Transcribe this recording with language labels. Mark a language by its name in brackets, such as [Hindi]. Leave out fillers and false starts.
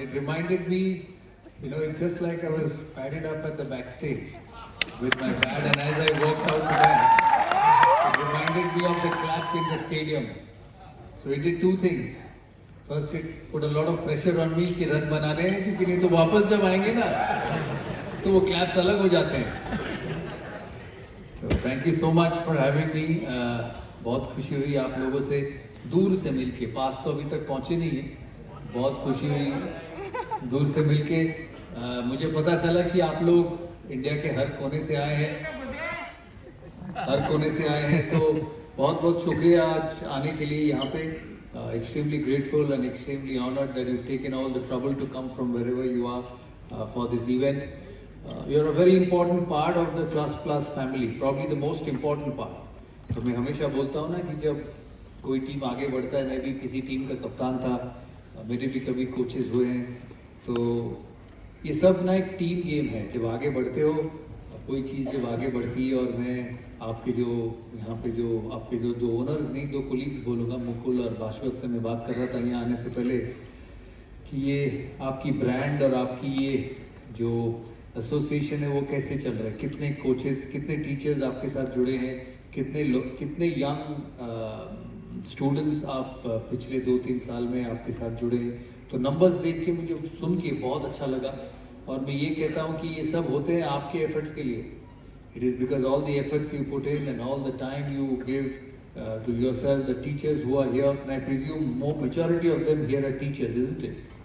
[English] It reminded me, it's just like I was padded up at the backstage with my pad, and as I walked out to bat, it reminded me of the clap in the stadium. So it did two things. First, it put a lot of pressure on me [Hindi] कि run बनाने हैं, क्योंकि नहीं तो वापस जब आएंगे ना तो वो क्लैप्स अलग हो जाते हैं. तो [English] Thank you so much for having me. [Hindi] बहुत खुशी हुई आप लोगों से दूर से मिलके. पास तो अभी तक पहुंचे नहीं है. बहुत खुशी हुई दूर से मिलके. मुझे पता चला कि आप लोग इंडिया के हर कोने से आए हैं, हर कोने से आए हैं. तो बहुत बहुत शुक्रिया आज आने के लिए यहाँ पे. [English] Extremely grateful and extremely honored that you've taken all the trouble to come from wherever you are for this event. You're a very important part of the Class Plus family, probably the most important part. [Hindi] तो मैं हमेशा बोलता हूँ ना कि जब कोई team आगे बढ़ता है, मैं भी किसी टीम का कप्तान था, मेरे भी कभी कोचेस हुए हैं, तो ये सब ना एक टीम गेम है. जब आगे बढ़ते हो, कोई चीज़ जब आगे बढ़ती है, और मैं आपके जो यहाँ पे जो आपके जो दो ओनर्स नहीं, दो कोलीग्स बोलूँगा, मुकुल और भास्वत से मैं बात कर रहा था यहाँ आने से पहले कि ये आपकी ब्रांड और आपकी ये जो एसोसिएशन है वो कैसे चल रहा है. कितने कोचेस, कितने टीचर्स आपके साथ जुड़े हैं, कितने लोग, कितने यंग स्टूडेंट्स आप पिछले 2-3 साल में आपके साथ जुड़े हैं. तो नंबर्स देख के मुझे सुन के बहुत अच्छा लगा. और मैं ये कहता हूँ कि ये सब होते हैं आपके एफर्ट्स के लिए. [English] It is because all the efforts you put in and all the time you give to yourself, the teachers who are here, and I presume more majority of them here are teachers, isn't it?